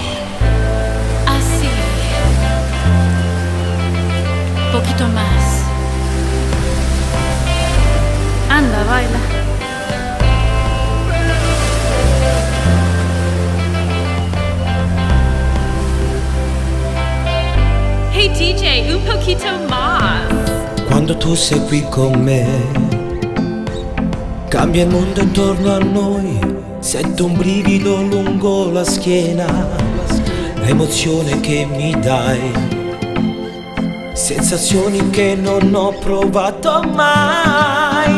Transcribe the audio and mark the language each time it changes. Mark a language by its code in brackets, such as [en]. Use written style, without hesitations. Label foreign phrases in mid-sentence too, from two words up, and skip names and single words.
[es] así. Poquito más. Anda, baila. Hey DJ, un poquito más. [it] Quando tu sei qui con me, cambia il mondo intorno a noi. Sento un brivido lungo la schiena, l'emozione che mi dai, sensazioni che non ho provato mai.